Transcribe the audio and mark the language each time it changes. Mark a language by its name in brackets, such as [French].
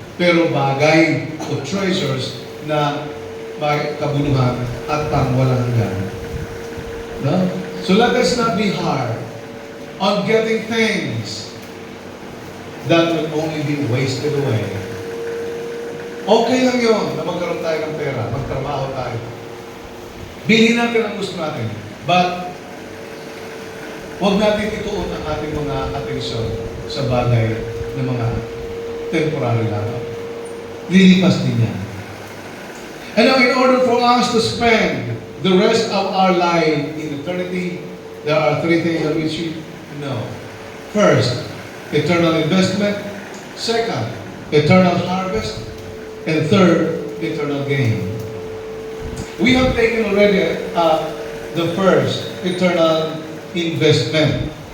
[Filipino] Pero bagay o treasures na may kabuluhan at pangwalang hanggan. No? [English] So let us not be hard on getting things that will only be wasted away. [Filipino] Okay lang yun na magkaroon tayo ng pera, magtrabaho tayo. Bilhin natin ang gusto natin. But, huwag natin ituon ang ating mga atensyon sa bagay na mga temporary lamang. Lilipas din yan. [English] And now, in order for us to spend the rest of our life in eternity, there are three things that we should know. First, eternal investment. Second, eternal harvest. And third, eternal gain. We have taken already the first, eternal investment.